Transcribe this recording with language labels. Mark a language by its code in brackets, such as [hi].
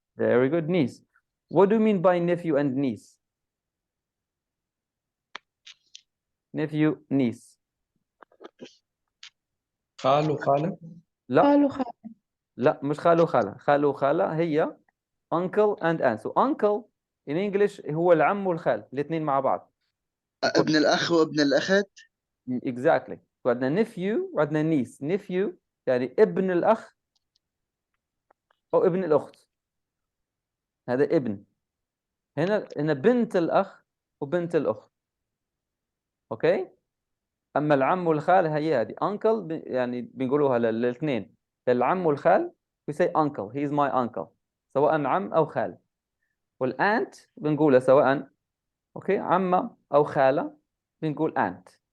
[en] Very good, niece. What do you mean by nephew and niece? Nephew, niece. [ar] خال وخالة. لا خال وخالة. لا مش خالو وخالة. خالو وخالة هي [en] uncle and aunt. So uncle in English [ar] هو العم والخال الاثنين مع بعض. ابن الأخ وابن الأخت. [en] Exactly. [ar] وعندنا nephew وعندنا niece. nephew يعني ابن الأخ أو ابن الأخت. هذا ابن. هنا بنت الأخ وبنت الأخت. أوكي؟ أما العم والخال هي هذه uncle يعني بنقولوها للاثنين. العم والخال [en] we say uncle. He is my uncle. [ar] سواء عم أو خال. والأنت بنقولها سواء أوكي عمة أو خالة بنقول أنت.